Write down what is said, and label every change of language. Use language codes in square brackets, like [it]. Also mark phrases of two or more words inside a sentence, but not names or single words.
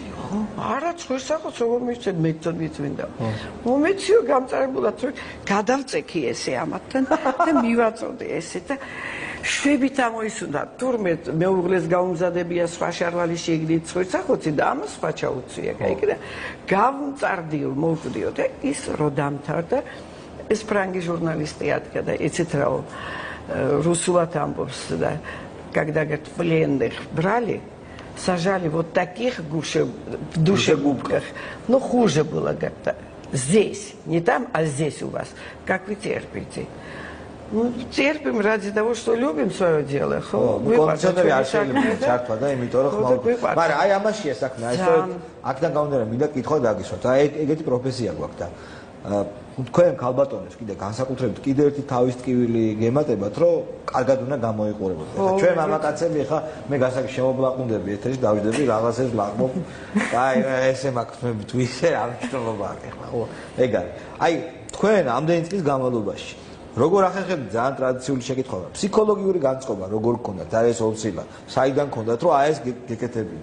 [ka] არა ცხვირსახოს როგორ მისცენ მეწმინდა მომეციო გამწარებულად რომ გადავწექი ესე ამათთან და მივაწოდე ესე და შვებით ამოისუნდა თურმე მეუღლეს გაუმზადებია სხვა შარვალი შეიგდით ცხვირსახოცი და ამას სხვა ჩაუცია კაი და გავმწარდიო მოვკვდიო და ის რო დამთავრდა ეს ფრანგი ჟურნალისტი ადგა და იცით რა русულად ამბობს და [ru] когда говорит пленных брали сажали вот таких душегубках но хуже было как-то здесь не там а здесь у вас как вы терпите ну терпим ради того что любим свое дело [ka] ხო კონცერტები არ შეიძლება ჩართვა და იმიტომ რომ ხმაურდება მაგრამ აი ამაშია საქმე აი სწორედ აქედან გამომდინარე მინდა კითხვა დაგისვათ აი ეგეთი პროფესია გვაქვს და თქვენ ქალბატონებს კიდე განსაკუთრებით კიდე ერთი თავის ტკივილი გემატებათ რომ კარგად უნდა გამოიყურებოდეთ და ჩვენ მამაკაცები ხა მე გასაგები შემოვლაყუნდები ეთერში დავიძები რაღაცებს ლაღმობ აი ესე მაქვს თუ ისე არ ვჭრობა ხა ხო ეგ არის აი თქვენ ამდენი წლის განმავლობაში როგორ ახერხებთ ძალიან ტრადიციული შეკითხვაა ფსიქოლოგიური განწყობა როგორ გქონდათ აი ეს ოცილა საიდან გქონდათ რომ აი ეს გეკეთებინა